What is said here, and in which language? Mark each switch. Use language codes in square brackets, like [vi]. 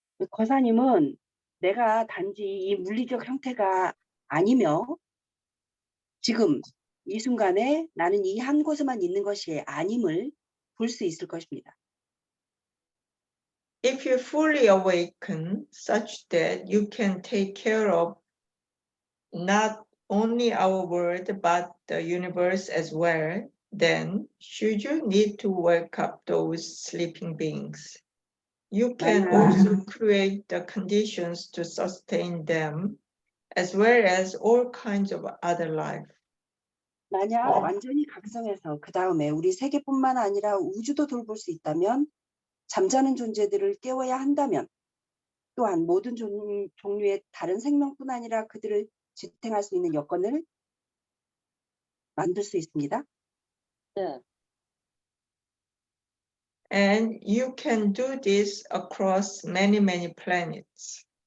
[ko] 거사님은 내가 단지 이 물리적 형태가 아니며 지금 이 순간에 나는 이 한 곳에만 있는 것이 아님을 볼 수 있을 것입니다. [en] If you fully awaken such that you can take care of not only our world but the universe as well, then should you need to wake up those sleeping beings, you can also create the conditions to sustain them as well as all kinds of other life. [ko] 만약 완전히 각성해서 그 다음에 우리 세계뿐만 아니라 우주도 돌볼 수 있다면, 잠자는 존재들을 깨워야 한다면, 또한 모든 종류의 다른 생명뿐 아니라 그들을 지탱할 수 있는 여건을 만들 수 있습니다. 네. [en] And you can do this across many planets.